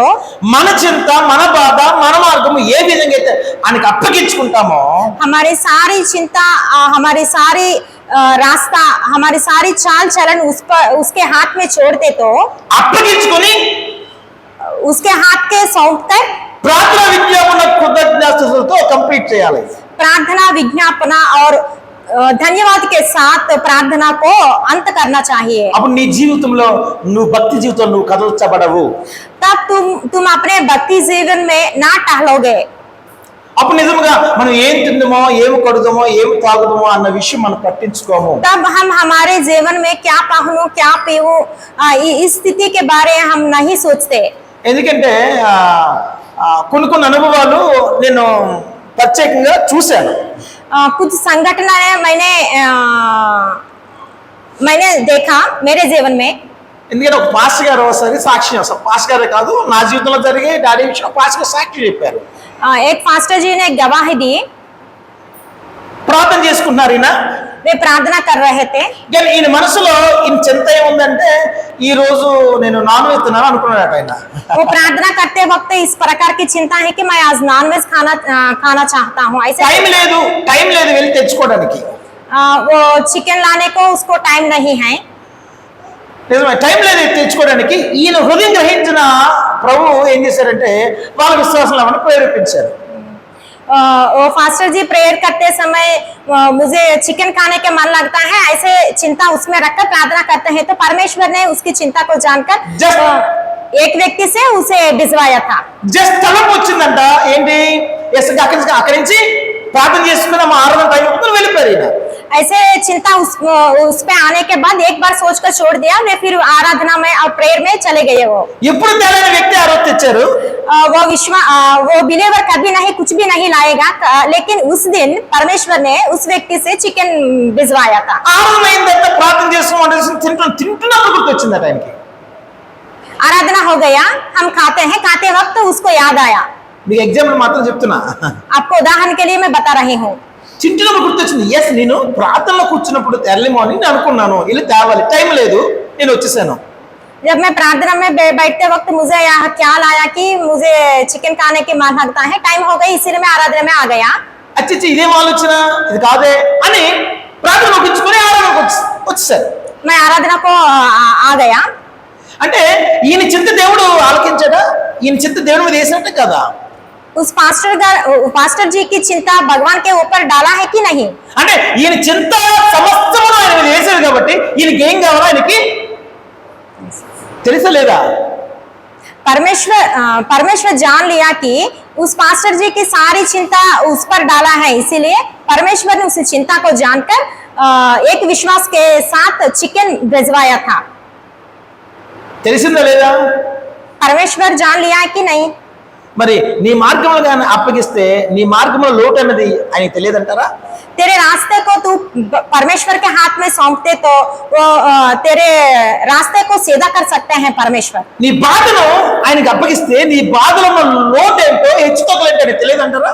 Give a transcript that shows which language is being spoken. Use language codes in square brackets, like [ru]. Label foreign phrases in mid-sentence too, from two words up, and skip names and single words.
[te] మన చింత మన బాధ మన మార్గము ఏ విధంగా అయితే ఆయనకి అప్పగించుకుంటామో [hi] हमारी सारी चिंता हमारी सारी रास्ता हमारी सारी चाल चलन उसके हाथ में छोड़ दे तो [te] అప్పగించుకొని [hi] उसके हाथ के सौंप कर [te] ప్రార్థన విజ్ఞాపన కృతజ్ఞతాస్తుతులతో కంప్లీట్ చేయాలి। [hi] प्रार्थना विज्ञापना और धन्यवाद के साथ प्रार्थना को अंत करना चाहिए। [te] అప్పుడు నీ జీవితంలో నువ్వు భక్తి జీవితంలో నువ్వు కదల్చబడవు। [hi] तब तुम अपने भक्ति जीवन में ना टहलोगे। [te] అప్పుడు నిజంగా మనం ఏం తిందామో ఏం కడుదామో ఏం తాగుదామో అన్న విషయం మనం పట్టించుకోము। [hi] तब हम हमारे जीवन में क्या पहनूं क्या पीऊं इस स्थिति के बारे में हम नहीं सोचते। [te] ఎందుకంటే కొన్ని అనుభవాలు నేను ప్రత్యేకంగా చూశాను। [hi] कुछ संगठनें मैंने देखा मेरे जीवन में। [te] ఎందుకంటే ఒక పాస్టర్ గారు ఒకసారి సాక్షి అసలు పాస్టర్ గారే కాదు నా జీవితంలో జరిగే డాడీ విషయం పాస్టర్ గారు సాక్షి చెప్పారు। [hi] एक पास्टर जी ने गवाही दी। [te] ప్రార్థన చేసుకుంటున్నారు ఈయన [hi] वे प्रार्थना कर रहे थे। [te] కానీ ఈయన మనసులో ఈయన చింత ఏముందంటే ఈ రోజు నేను [en] non veg [te] తిన్నాను అనుకున్నాడట ఆయన। [hi] वो प्रार्थना करते वक्त इस प्रकार की चिंता है कि मैं आज नॉनवेज खाना चाहता हूँ ऐसे। [te] టైం లేదు వెళ్ళి తెచ్చుకోవడానికి। [hi] वो चिकन लाने को उसको टाइम नहीं है। [te] నిజమే టైం లేదు తెచ్చుకోవడానికి। ఈయన హృదయం గ్రహించిన ప్రభు ఏం చేశారంటే వాళ్ళ విశ్వాసం ఏమన్నా ప్రేరేపించారు। [hi] वो फास्टर जी प्रेयर करते समय मुझे चिकन खाने के मन लगता है ऐसे चिंता उसमें रखकर प्रार्थना करते हैं, तो परमेश्वर ने उसकी चिंता को जानकर एक व्यक्ति से उसे भिजवाया था। [te] జస్ట్ తలపు వచ్చిందంట ఏంటి అక్కడి నుంచి ప్రార్థన చేసుకుని ఆరాధన టైం అవుతుంది వెళ్ళిపోయారు ఈయన। [hi] ऐसे चिंता उस पे आने के बाद एक बार सोचकर छोड़ दिया, वे फिर आराधना में और प्रेयर में चले गए। वो [te] ఎప్పుడు తెలియని వ్యక్తి ఆ రోజు తెచ్చారు। [hi] वो बिलीवर कभी नहीं कुछ भी नहीं लाएगा, लेकिन उस दिन परमेश्वर ने उस व्यक्ति से चिकन भिजवाया था। [te] ఆరాధన అయిన తర్వాత ప్రార్థన చేసుకుని తింటున్నప్పుడు గుర్తొచ్చిందట ఆయనకి। [hi] आराधना हो गया, हम खाते वक्त उसको याद आया। [te] మీకు ఎగ్జాంపుల్ మాత్రం చెప్తున్నా। [hi] आपको उदाहरण के लिए मैं बता रही हूँ। [te] చింటినప్పుడు గుర్తొచ్చింది, ఎస్ నేను ప్రార్థనలో కూర్చున్నప్పుడు [en] early morning [te] నేను అనుకున్నాను వెళ్ళి తేవాలి, టైం లేదు, నేను వచ్చేసాను. [hi] जब मैं प्रार्थना में बैठते वक्त मुझे यह ख्याल आया कि मुझे चिकन खाने की मन लगता है, टाइम हो गई, इसीलिए मैं आराधना में आ गया. [te] అచ్చచ్చి ఇదేం ఆలోచన, ఇది కాదే అని ప్రార్థన ముగించుకొని ఆరాధనకు వచ్చేసారు. [hi] मैं आराधना को आ गया. [te] అంటే ఈయన చింత దేవుడు ఆలకించాడా, ఈయన చింత దేవుడి మీద వేసినట్టే కదా. [hi] उस पास्टर जी की चिंता भगवान के ऊपर डाला है कि नहीं. [te] అంటే ఈయన చింత సమస్తమును ఆయన మీద వేశాడు కాబట్టి ఈయనకి ఏం కావాలో ఆయనకి తెలుసా లేదా. [hi] परमेश्वर जान लिया कि उस पास्टर जी की सारी चिंता उस पर डाला है, इसीलिए परमेश्वर ने उस चिंता को जानकर एक विश्वास के साथ चिकन भिजवाया था. [te] తెలిసిందా లేదా. [hi] परमेश्वर जान लिया है कि नहीं. [te] మరి నీ మార్గంలో కానీ అప్పగిస్తే నీ మార్గంలో లోటు అన్నది ఆయనకి తెలియదంటారా. [hi] तेरे रास्ते को तू परमेश्वर के हाथ में सौंपते तो वो तेरे रास्ते को सीधा कर सकते हैं परमेश्वर. [te] నీ బాధను ఆయనకి అప్పగిస్తే నీ బాధలో ఉన్న లోటు ఏంటో హెచ్చుతగ్గులేంటో ఆయనకి తెలియదంటారా.